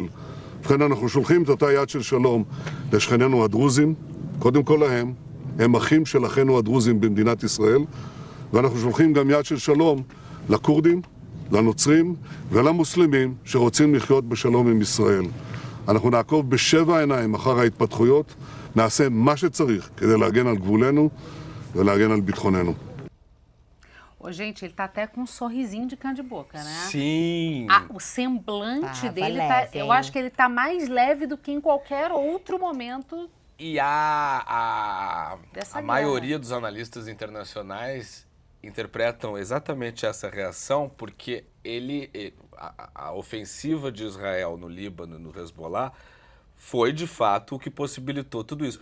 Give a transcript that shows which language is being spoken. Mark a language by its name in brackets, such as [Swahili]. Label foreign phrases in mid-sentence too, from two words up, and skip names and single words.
[Hebrew] ובכן אנחנו שולחים את אותה יד של שלום לשכנינו הדרוזים, קודם כל להם, הם אחים של אחינו הדרוזים במדינת ישראל, ואנחנו שולחים גם יד של שלום לקורדים, לנוצרים ולמוסלמים שרוצים לחיות בשלום עם ישראל. אנחנו נעקוב בשבע עיניים אחר ההתפתחויות, נעשה מה שצריך כדי להגן על גבולנו ולהגן על ביטחוננו. [Portuguese] Ô, gente, ele tá até com um sorrisinho de canto de boca, né? Sim! O semblante dele, leve, eu acho que ele tá mais leve do que em qualquer outro momento. E a Dessa maioria dos analistas internacionais interpretam exatamente essa reação porque a ofensiva de Israel no Líbano, no Hezbollah, foi de fato o que possibilitou tudo isso.